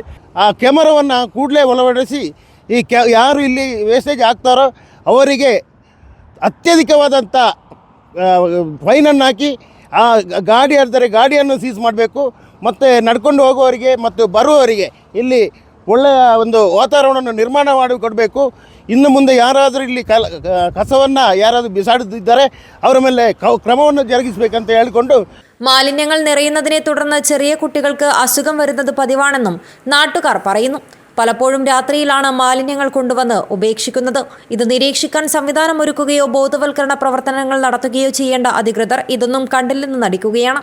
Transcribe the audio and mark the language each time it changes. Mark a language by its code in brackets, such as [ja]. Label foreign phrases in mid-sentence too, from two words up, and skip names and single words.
[kn] ಆ ಕ್ಯಾಮರಾವನ್ನು ಕೂಡಲೇ ಒಳಪಡಿಸಿ ಯಾರು ಇಲ್ಲಿ ವೇಸ್ಟೇಜ್ ಆಗ್ತಾರೋ ಅವರಿಗೆ ಅತ್ಯಧಿಕವಾದಂಥ ಫೈನನ್ನು ಹಾಕಿ ಆ ಗಾಡಿ ಆದರೆ ಗಾಡಿಯನ್ನು ಸೀಸ್ ಮಾಡಬೇಕು. ಮತ್ತು ನಡ್ಕೊಂಡು ಹೋಗುವವರಿಗೆ ಮತ್ತು ಬರುವವರಿಗೆ ಇಲ್ಲಿ ಒಳ್ಳೆಯ ಒಂದು ವಾತಾವರಣವನ್ನು ನಿರ್ಮಾಣ ಮಾಡಿ ಕೊಡಬೇಕು. ಇನ್ನು ಮುಂದೆ ಯಾರಾದರೂ ಇಲ್ಲಿ ಕಸವನ್ನು ಯಾರಾದರೂ ಬಿಸಾಡುತ್ತಿದ್ದರೆ ಅವರ ಮೇಲೆ ಕ್ರಮವನ್ನು ಜರುಗಿಸಬೇಕಂತ ಹೇಳಿಕೊಂಡು. [ml] മാലിന്യങ്ങൾ നിറയുന്നതിനെ തുടർന്ന് ചെറിയ കുട്ടികൾക്ക് അസുഖം വരുന്നത് പതിവാണെന്നും നാട്ടുകാർ പറയുന്നു. പലപ്പോഴും രാത്രിയിലാണ് മാലിന്യങ്ങൾ കൊണ്ടുവന്ന് ഉപേക്ഷിക്കുന്നത്. ഇത് നിരീക്ഷിക്കാൻ സംവിധാനം ഒരുക്കുകയോ ബോധവൽക്കരണ പ്രവർത്തനങ്ങൾ നടത്തുകയോ ചെയ്യേണ്ട അധികൃതർ ഇതൊന്നും കണ്ടില്ലെന്ന് നടിക്കുകയാണ്.